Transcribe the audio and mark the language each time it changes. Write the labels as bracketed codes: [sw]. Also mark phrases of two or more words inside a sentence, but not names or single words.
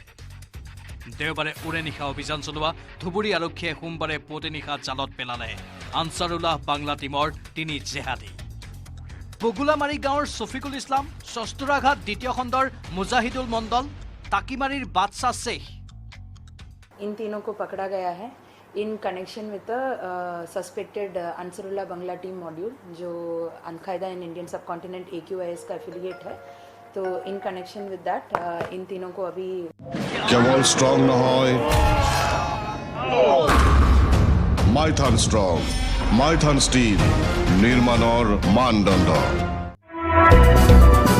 [as] দেওবাৰে উৰে নিশা অভিযান চলোৱা ধুবুৰী আৰক্ষীয়ে সোমবাৰে পুৱতি নিশা জালত পেলালে আনসাৰুল্লাহ বাংলা টিমৰ 3 জেহাদী। বগুলামাৰী গাঁৱৰ ছফিকুল ইছলাম, শস্ত্ৰাঘাট 2য় খণ্ডৰ মুজাহিদুল মণ্ডল, টাকিমাৰীৰ বাদশাহ শ্বেখ। [hi] इन तीनों को पकड़ा गया है [en] in connection with suspected Ansarullah Bangla Team module [hi] जो अल-कायदा इन इंडियन सब कॉन्टिनेंट AQIS का एफिलिएट है तो [en] in connection with that [hi] इन तीनों को अभी [as] কেৱল ষ্ট্ৰং নহয় মাইথান ষ্ট্ৰং মাইথান ষ্টীল নিৰ্মাণৰ মানদণ্ড